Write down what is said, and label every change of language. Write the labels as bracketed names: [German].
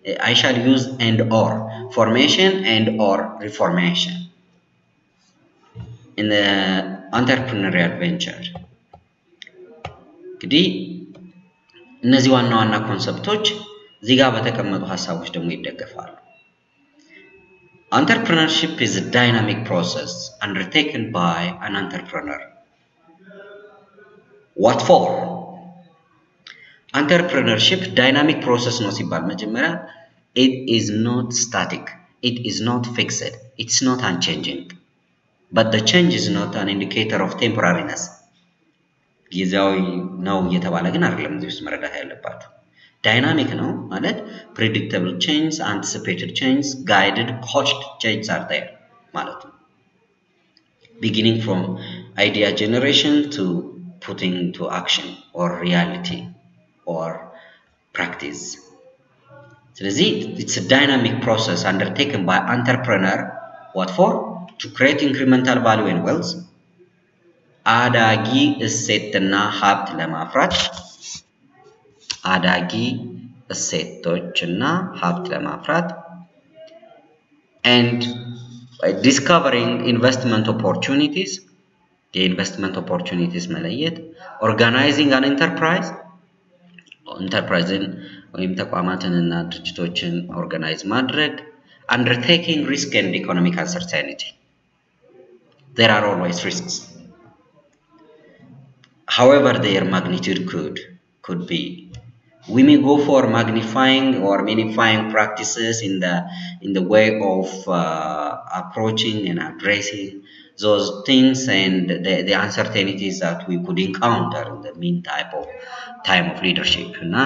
[English] I shall use and or formation and or reformation in the entrepreneurial venture. [Amharic] እንግዲህ እነዚህ ዋና ዋና ኮንሰፕቶች እዚህ ጋር በተቀመጡ ሐሳቦች ደግሞ ይደገፋሉ። [English] Entrepreneurship is a dynamic process undertaken by an entrepreneur. What for? Entrepreneurship dynamic process ነው ሲባል መጀመሪያ it is not static, it is not fixed, it's not unchanging. But the change is not an indicator of temporariness. [Amharic] ጊዜያዊ ነው እየተባለ ግን አይደለም እዚህ ውስጥ መረዳት ያለባችሁ። [English] Dynamic ነው ማለት predictable change, anticipated change, guided, coached changes are there ማለት ነው። Beginning from idea generation to putting to action or reality or practice. ስለዚህ it's a dynamic process undertaken by entrepreneur. What for? To create incremental value and wealth. [Amharic] አዳጊ እሴትና ሀብት ለማፍራት [English] አዳጊ እሴቶችና ሀብት ለማፍራት and by discovering investment opportunities, የኢንቨስትመንት opportunities መለየት, organizing an enterpriseን [Amharic] ወይም ተቋማትንና ድርጅቶችን ኦርጋናይዝ ማድረግ, [English] undertaking risk and economic uncertainty. There are always risks. However, their magnitude could be. We may go for magnifying or minifying practices in the way of approaching and addressing those things and the uncertainties that we could encounter in the time of leadership.